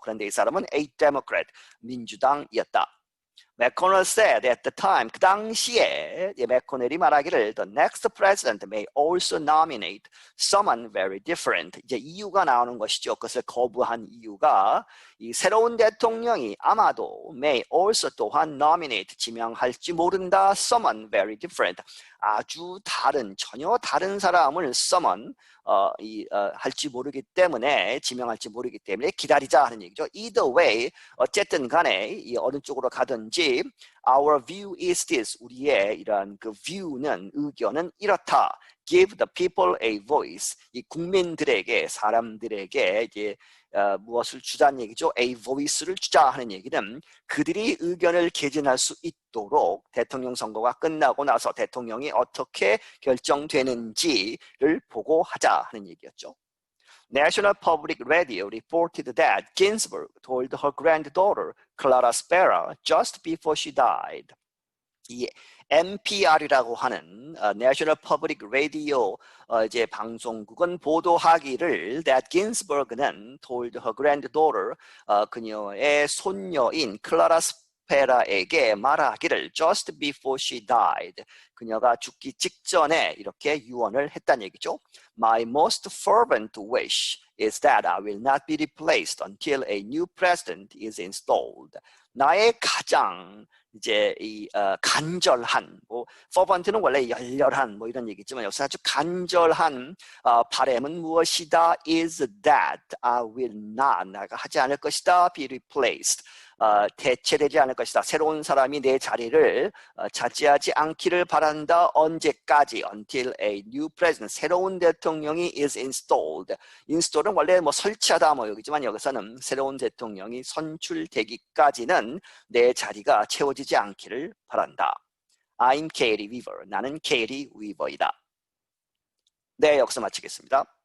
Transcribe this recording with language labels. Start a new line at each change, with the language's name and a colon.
Korean: 그런데 이 사람은
English: a Democrat,
Korean: 민주당이었다.
English: McConnell said at the time,
Korean: 그 당시에 맥코넬이 말하기를
English: the next president may also nominate someone very different.
Korean: 이제 이유가 나오는 것이죠. 그것을 거부한 이유가 이 새로운 대통령이 아마도
English: may also
Korean: 또한 nominate, 지명할지 모른다.
English: someone very different.
Korean: 아주 다른, 전혀 다른 사람을 someone 할지 모르기 때문에, 지명할지 모르기 때문에 기다리자 하는 얘기죠.
English: Either way,
Korean: 어쨌든 간에 이 어느 쪽으로 가든지
English: our view is this.
Korean: 우리의 이런 그 view는, 의견은 이렇다.
English: Give the people a voice.
Korean: 이 국민들에게, 사람들에게 이제 무엇을 주자는 얘기죠. a voice를 주자 하는 얘기는 그들이 의견을 개진할 수 있도록 대통령 선거가 끝나고 나서 대통령이 어떻게 결정되는지를 보고하자 하는 얘기였죠.
English: National Public Radio reported that Ginsburg told her granddaughter Clara Spera just before she died.
Korean: 이 NPR이라고 하는 National Public Radio 이제 방송국은 보도하기를 that Ginsburg는
English: told her granddaughter
Korean: 그녀의 손녀인 클라라 스페라에게 말하기를
English: just before she died.
Korean: 그녀가 죽기 직전에 이렇게 유언을 했다는 얘기죠.
English: My most fervent wish is that I will not be replaced until a new president is installed.
Korean: 나의 가장 이제 이 간절한, 뭐 fervent는 원래 열렬한 뭐 이런 얘기지만 여기서 아주 간절한 바람은 무엇이다?
English: is that I will not,
Korean: 내가 하지 않을 것이다.
English: be replaced,
Korean: 대체되지 않을 것이다. 새로운 사람이 내 자리를 차지하지 않기를 바란다. 언제까지?
English: until a new president,
Korean: 새로운 대통령이
English: is installed.
Korean: install은 원래 뭐 설치하다 뭐 여기지만 여기서는 새로운 대통령이 선출되기까지는 내 자리가 채워지지 않기를 바란다.
English: I'm Katie Weaver.
Korean: 나는 케이리 위버이다. 네, 여기서 마치겠습니다.